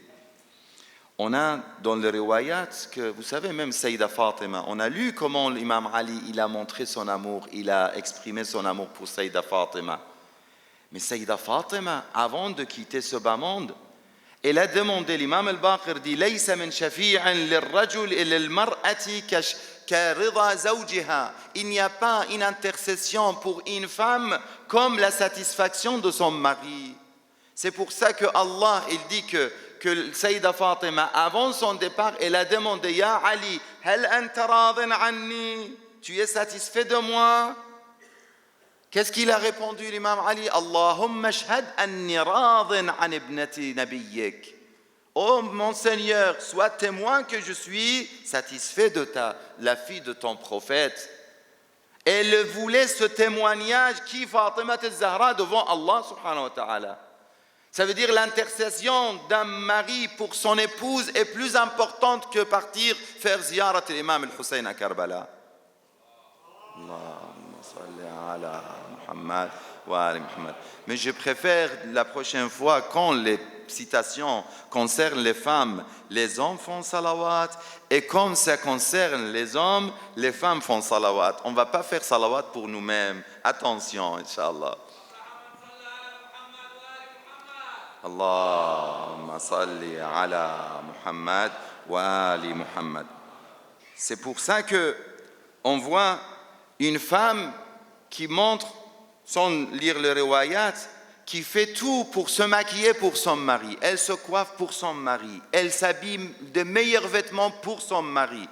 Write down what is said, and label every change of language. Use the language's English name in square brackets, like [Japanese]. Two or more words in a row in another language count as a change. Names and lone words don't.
[French] On a dans les riwayat que, vous savez, même Sayyida Fatima, on a lu comment l'imam Ali, il a montré son amour, il a exprimé son amour pour Sayyida Fatima. Mais Sayyida Fatima, avant de quitter ce bas monde, elle a demandé, l'imam al-Baqir dit, [Arabic] لَيْسَ مِنْ شَفِيعٍ لِلرَّجُلِ إِلَّا الْمَرْأَةِ كَرِضَى زَوْجِهَا. [French] Il n'y a pas une intercession pour une femme comme la satisfaction de son mari. C'est pour ça que Allah, il dit que Sayyida Fatima, avant son départ, elle a demandé, [Arabic] يا علي، هل أنت راضٍ عني? [French] Tu es satisfait de moi? Qu'est-ce qu'il a répondu l'imam Ali? [Arabic] اللهم اشهد أني راضٍ عن ابنة نبيك. [French] Oh mon Seigneur, sois témoin que je suis satisfait de la fille de ton prophète. Elle voulait ce témoignage qui Fatima al-Zahra devant Allah [Arabic] سبحانه وتعالى. [French] Ça veut dire l'intercession d'un mari pour son épouse est plus importante que partir faire ziyarat l'imam al-Hussein à Karbala. [Arabic] اللهم صل على محمد وآل محمد. [French] Mais je préfère la prochaine fois, quand les citations concernent les femmes, les hommes font salawat, et comme ça concerne les hommes, les femmes font salawat. On ne va pas faire salawat pour nous-mêmes. Attention, [Arabic] إن شاء الله. اللهم صل على محمد وآل محمد. [French] C'est pour ça que on voit une femme qui montre, sans lire le riwayat, qui fait tout pour se maquiller pour son mari. Elle se coiffe pour son mari. Elle s'habille de meilleurs vêtements pour son mari.